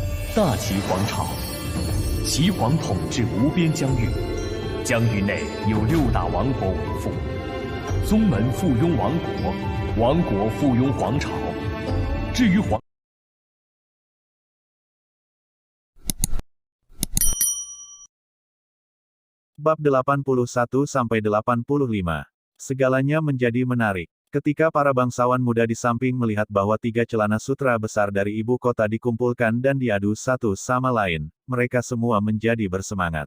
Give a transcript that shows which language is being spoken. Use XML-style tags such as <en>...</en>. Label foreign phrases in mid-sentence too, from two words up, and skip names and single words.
<zh>大齐皇朝，齐皇统治无边疆域，疆域内有6大王国为父，宗门附庸王国，王国附庸皇朝。至于皇</zh> <id>Bab 81-85. Segalanya menjadi menarik. Ketika para bangsawan muda di samping melihat bahwa 3 celana sutra besar dari ibu kota dikumpulkan dan diadu satu sama lain, mereka semua menjadi bersemangat.</id>